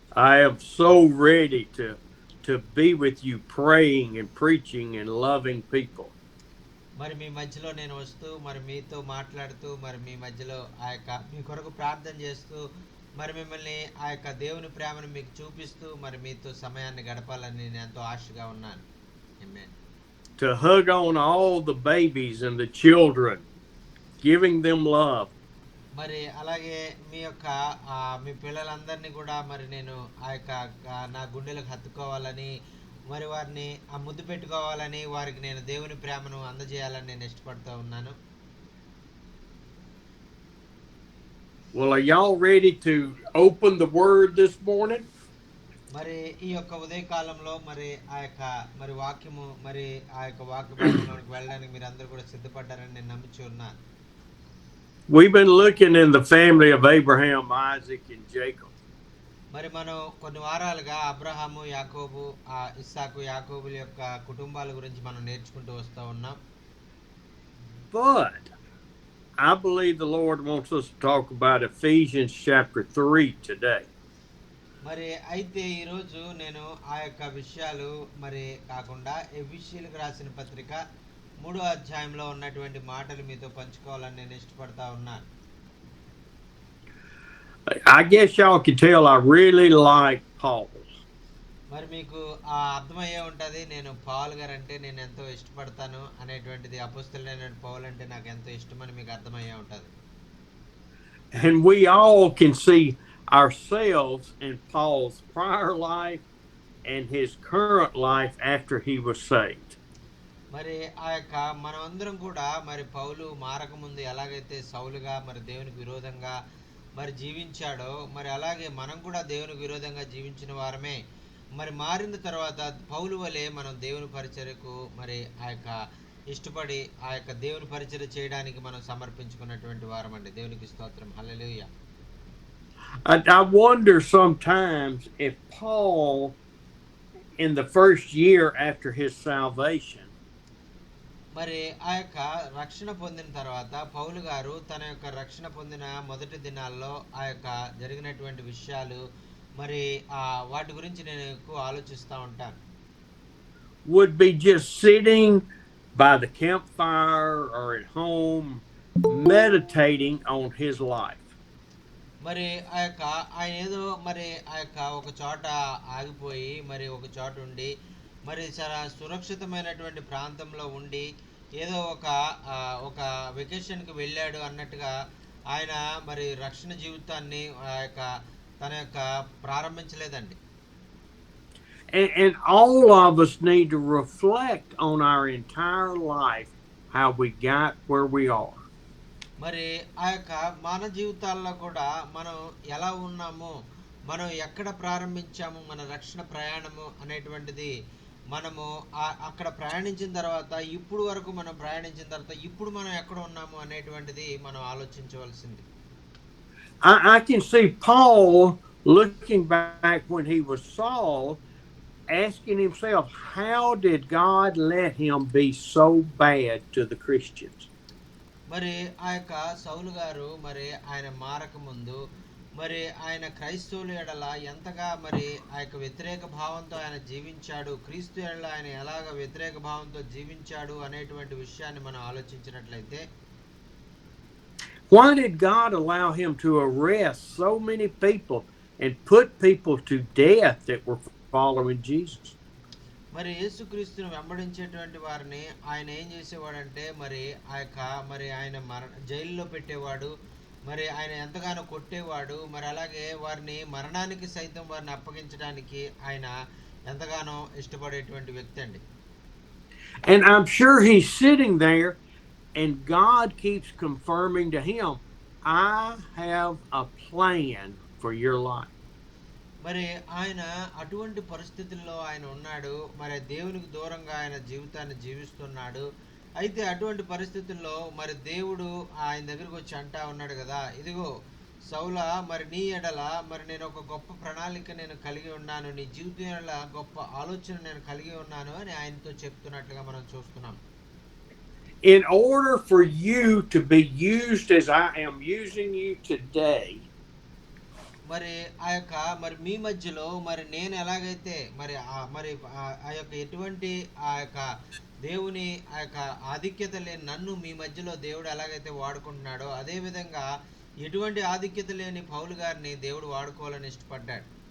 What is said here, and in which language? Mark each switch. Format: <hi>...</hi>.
<en>I am so ready to be with you, praying and preaching and loving people.</en> <te>మరి మీ మధ్యలో నేను వస్తూ మరి మీతో మాట్లాడుతూ మరి మీ మధ్యలో ఆ యొక్క మీ కొరకు ప్రార్థన చేస్తూ మరి మిమ్మల్ని ఆ యొక్క దేవుని ప్రేమను మీకు చూపిస్తూ మరి మీతో సమయాన్ని గడపాలని నేను ఎంతో ఆశగా ఉన్నాను.</te> <en>Amen. To hug on all the babies and the children, giving them love.</en> <te>మరి అలాగే మీ యొక్క మీ పిల్లలందరినీ కూడా మరి నేను ఆ యొక్క నా గుండెలకు హత్తుకోవాలని, మరి వారిని ముద్దు పెట్టుకోవాలని, వారికి నేను దేవుని ప్రేమను అందజేయాలని నేను ఇష్టపడుతూ ఉన్నాను.</te> <en>Well, are y'all ready to open the word this morning?</en> <te>మరి ఈ యొక్క ఉదయకాలంలో మరి ఆ యొక్క మరి వాక్యము మరి ఆ యొక్క వాక్య భాగంలోకి వెళ్ళడానికి మీరు అందరూ కూడా సిద్ధపడ్డారని నేను నమ్ముచూ ఉన్నాను.</te> <en>We've been looking in the family of Abraham, Isaac, and Jacob.</en> <te>మరి మనం కొన్ని వారాలుగా అబ్రహాము, యాకోబు, ఇస్సాకు, యాకోబుల యొక్క కుటుంబాల గురించి మనం నేర్చుకుంటూ వస్తూ ఉన్నాం.</te> <en>But I believe the Lord wants us to talk about Ephesians chapter 3 today.</en> <te>మరి అయితే ఈరోజు నేను ఆ యొక్క విషయాలు మరి కాకుండా ఎఫెసీయులకు రాసిన పత్రిక 3వ అధ్యాయంలో ఉన్నటువంటి మాటలు మీతో పంచుకోవాలని నేను ఇష్టపడతా ఉన్నాను.</te> <en>I guess y'all can tell I really like Paul.</en> <te>మరి మీకు అర్థమయ్యే ఉంటుంది నేను పౌలు గారు అంటే నేను ఎంతో ఇష్టపడతాను అనేటువంటిది. అపోస్తలుడైన పౌలు అంటే నాకు ఎంతో ఇష్టమని మీకు అర్థమయ్యే ఉంటుంది.</te> <en>And we all can see ourselves in Paul's prior life and his current life after he was saved.</en> <te>మరి ఆ యొక్క మనమందరం కూడా మరి పౌలు మారకముందు ఎలాగైతే సౌలుగా మరి దేవునికి విరోధంగా మరి జీవించాడో మరి అలాగే మనం కూడా దేవునికి విరోధంగా జీవించిన వారమే. మరి మారిన తర్వాత పౌలు వలె మనం దేవుని పరిచర్యకు మరి ఆ యొక్క ఇష్టపడి ఆ యొక్క దేవుని పరిచర్య చేయడానికి మనం సమర్పించుకున్నటువంటి వారమండి. దేవునికి స్తోత్రం. హల్లెలూయా.</te> <en>I wonder sometimes if Paul, in the first year after his salvation,</en> <te>మరి ఆ యొక్క రక్షణ పొందిన తర్వాత పౌలు గారు తన యొక్క రక్షణ పొందిన మొదటి దినాల్లో ఆ యొక్క జరిగినటువంటి విషయాలు మరి వాటి గురించి నేను ఎక్కువ ఆలోచిస్తూ ఉంటాను.</te> <en>would be just sitting by the campfire or at home meditating on his life.</en> <te>మరి ఆ యొక్క ఆయన ఏదో మరి ఆ యొక్క ఒక చోట ఆగిపోయి మరి ఒక చోట ఉండి మరి చాలా సురక్షితమైనటువంటి ప్రాంతంలో ఉండి ఏదో ఒక వెకేషన్కి వెళ్ళాడు అన్నట్టుగా ఆయన మరి రక్షణ జీవితాన్ని ఆ యొక్క తన యొక్క ప్రారంభించలేదండి.</te> <en>And all of us need to reflect on our entire life, how we got where we are.</en> <te>మరి ఆ యొక్క మన జీవితాల్లో కూడా మనం ఎలా ఉన్నాము, మనం ఎక్కడ ప్రారంభించాము మన రక్షణ ప్రయాణము అనేటువంటిది మనము అక్కడ ప్రయాణించిన తర్వాత ఇప్పుడు వరకు మనం ప్రయాణించిన తర్వాత ఇప్పుడు మనం ఎక్కడ ఉన్నాము అనేటువంటిది మనం ఆలోచించవలసింది.</te> <en>I can see Paul looking back when he was Saul, asking himself, how did God let him be so bad to the Christians?</en> <te>మరి ఆ యొక్క సౌలు గారు మరి ఆయన మారక ముందు మరి ఆయన క్రైస్తవుల ఎడల ఎంతగా మరి ఆ యొక్క వ్యతిరేక భావంతో ఆయన జీవించాడు, క్రీస్తు ఎడల ఆయన ఎలాగ వ్యతిరేక భావంతో జీవించాడు అనేటువంటి విషయాన్ని మనం ఆలోచించినట్లయితే,</te> <en>why did God allow him to arrest so many people and put people to death that were following Jesus?</en> <te>మరి యేసుక్రీస్తును వెంబడించేటువంటి వారిని ఆయన ఏం చేసేవాడంటే మరి ఆ యొక్క మరి ఆయన జైల్లో పెట్టేవాడు, మరి ఆయన ఎంతగానో కొట్టేవాడు, మరి అలాగే వారిని మరణానికి సైతం వారిని అప్పగించడానికి ఆయన ఎంతగానో ఇష్టపడేటువంటి వ్యక్తి అండి.</te> <en>And I'm sure he's sitting there and God keeps confirming to him, I have a plan for your life.</en> <te>మరి ఆయన అటువంటి పరిస్థితుల్లో ఆయన ఉన్నాడు, మరి దేవునికి దూరంగా ఆయన జీవితాన్ని జీవిస్తున్నాడు. అయితే అటువంటి పరిస్థితుల్లో మరి దేవుడు ఆయన దగ్గరికి వచ్చి అంటా ఉన్నాడు కదా, ఇదిగో సౌలా మరి నీ ఎడల మరి నేను ఒక గొప్ప ప్రణాళిక నేను కలిగి ఉన్నాను, నీ జీవితం ఎడల గొప్ప ఆలోచన నేను కలిగి ఉన్నాను అని ఆయనతో చెప్తున్నట్లుగా మనం చూస్తున్నాం.</te> <en>In order for you to be used as I am using you today,</en> <te>మరి ఆ యొక్క మరి మీ మధ్యలో మరి నేను ఎలాగైతే మరి మరి ఆ యొక్క ఎటువంటి ఆ యొక్క దేవుని ఆ యొక్క ఆధిక్యత లేని నన్ను మీ మధ్యలో దేవుడు ఎలాగైతే వాడుకుంటున్నాడో అదే విధంగా ఎటువంటి ఆధిక్యత లేని పౌలు గారిని దేవుడు వాడుకోవాలని ఇష్టపడ్డాడు.</te>